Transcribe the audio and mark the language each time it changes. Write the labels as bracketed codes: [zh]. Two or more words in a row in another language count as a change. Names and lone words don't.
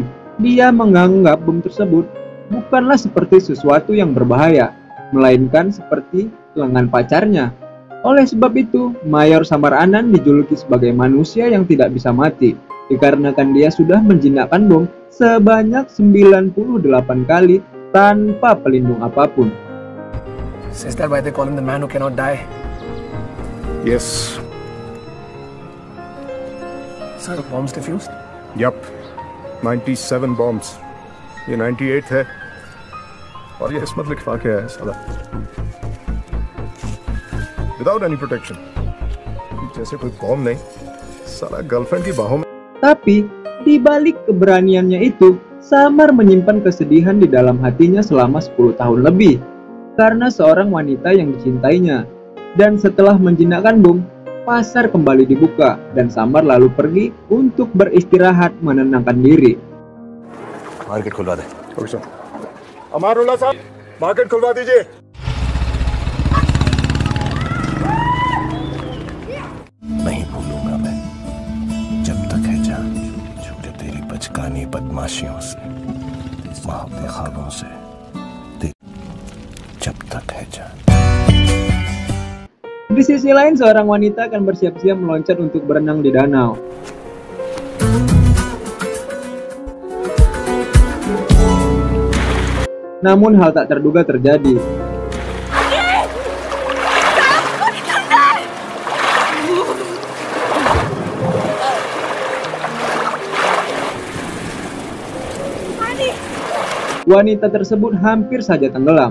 [id] Dia menganggap bom tersebut bukanlah seperti sesuatu yang berbahaya, melainkan seperti lengan pacarnya. Oleh sebab itu, Mayor Samar Anand dijuluki sebagai manusia yang tidak bisa mati, dikarenakan dia sudah menjinakkan bom sebanyak 98 kali tanpa pelindung apapun. [en] Is that why they call him the man who cannot die? Yes. Sir, bombs defused? Yup. 97 bombs. [hi] ये 98 है और ये इसमत लिखवा के है साला [en] without any protection. [hi] जैसे कोई बॉम्ब नहीं, साला गर्लफ्रेंड की बाहों में. [id] Tapi di balik keberaniannya itu, Samar menyimpan kesedihan di dalam hatinya selama 10 tahun lebih karena seorang wanita yang dicintainya. Dan setelah menjinakkan bom, pasar kembali dibuka dan Samar lalu pergi untuk beristirahat menenangkan diri. [hi] मार्केट खुलवा दे। ओके सर। अमारुल्लाह साहब, मार्केट खुलवा दीजिए। नहीं भूलूंगा मैं जब तक है जान, जो तेरी बचकानी बदमाशियों से, मोहब्बत ख्वाबों से, जब तक है जान. [id] Di sisi lain, seorang wanita akan bersiap-siap meloncat untuk berenang di danau. Namun hal tak terduga terjadi. Wanita tersebut hampir saja tenggelam.